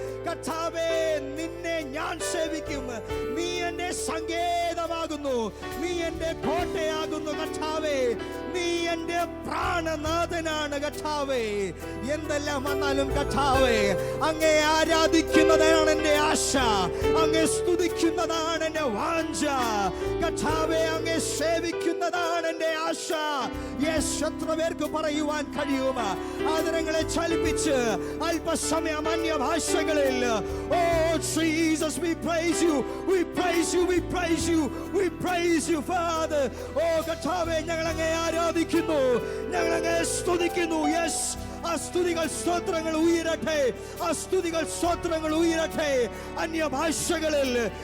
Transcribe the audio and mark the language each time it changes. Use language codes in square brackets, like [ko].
[ml] കർത്താവേ, നിന്നെ ഞാൻ സേവിക്കും. നീ എൻ്റെ സങ്കേതമാകുന്നു, നീ എൻ്റെ കോട്ടയാകുന്നു കർത്താവേ, നീ എൻ്റെ പ്രാണനാഥനാണ് കർത്താവേ. എന്തെല്ലാം വന്നാലും കർത്താവേ, അങ്ങേ ആരാധിക്കുന്നതാണ് എൻ്റെ ആശ, അങ്ങേ സ്തുതിക്കുന്നതാണ് എൻ്റെ വാഞ്ച കർത്താവേ, അങ്ങേ സേവിക്കുന്നതാണ് എൻ്റെ ആശ. എത്ര പേർക്ക് പറയുവാൻ കഴിയും? ആദരങ്ങളെ ചലിപ്പിച്ച് അല്പസമയം അന്യഭാഷകളിൽ, [en] O Jesus, we praise you, we praise you, we praise you, we praise you Father. [ml] ഓ കർത്താവേ, ഞങ്ങൾ അങ്ങേ ആരാധിക്കുന്നു, ഞങ്ങൾ അങ്ങേ സ്തുതിക്കുന്നു. യെസ്, ആ സ്തുതികൾ സ്തോത്രങ്ങൾ ഉയരട്ടെ, ആ സ്തുതികൾ സ്തോത്രങ്ങൾ ഉയരട്ടെ അന്യഭാഷകളിൽ.